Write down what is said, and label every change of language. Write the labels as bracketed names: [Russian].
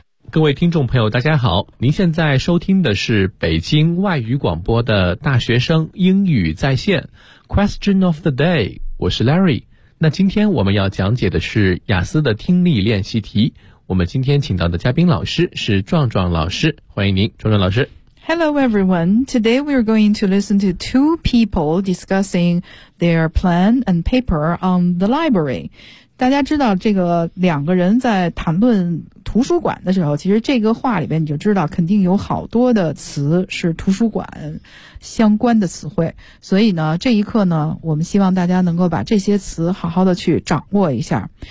[Chinese] 各位听众朋友大家好，您现在收听的是北京外语广播的大学生英语在线 Question of the day， 我是 Larry。那今天我们要讲解的是雅思的听力练习题，我们今天请到的嘉宾老师是壮壮老师，欢迎您壮壮老师。 [English] Hello everyone, today we are going to listen to two people discussing their plan and paper on the library。 [Chinese] 大家知道这个两个人在谈论图书馆的时候，其实这个话里边你就知道肯定有好多的词是图书馆相关的词汇，所以呢这一课呢我们希望大家能够把这些词好好的去掌握一下。